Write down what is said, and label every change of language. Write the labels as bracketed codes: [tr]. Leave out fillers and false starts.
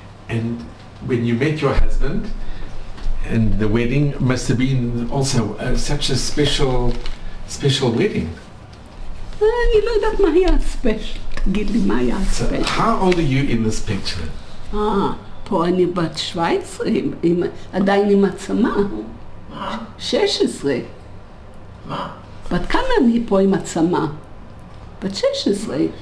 [en] And when you met your husband, and the wedding must have been also such a special wedding. [he] אני לא יודעת מה היה הספיישל. תגיד לי מה היה הספיישל. [en] So, how old are you in this picture? [he] פה אני בת 17, עדיין עם עצמה. 16. בת כמה אני פה עם עצמה? בת 16.